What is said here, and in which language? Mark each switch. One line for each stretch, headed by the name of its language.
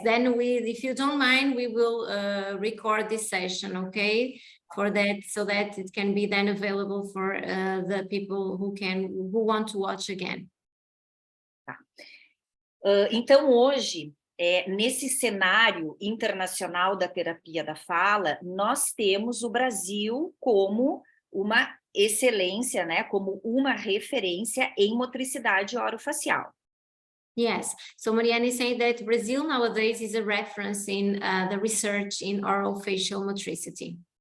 English: then if you don't mind, we will record this session, okay? For that, so that it can be then available for the people who want to watch again.
Portuguese: Tá. Então, hoje, nesse cenário internacional da terapia da fala, nós temos o Brasil como uma excelência, né, como uma referência em motricidade orofacial.
English: Yes, so Mariana is saying that Brazil nowadays is a reference in the research in orofacial motricity.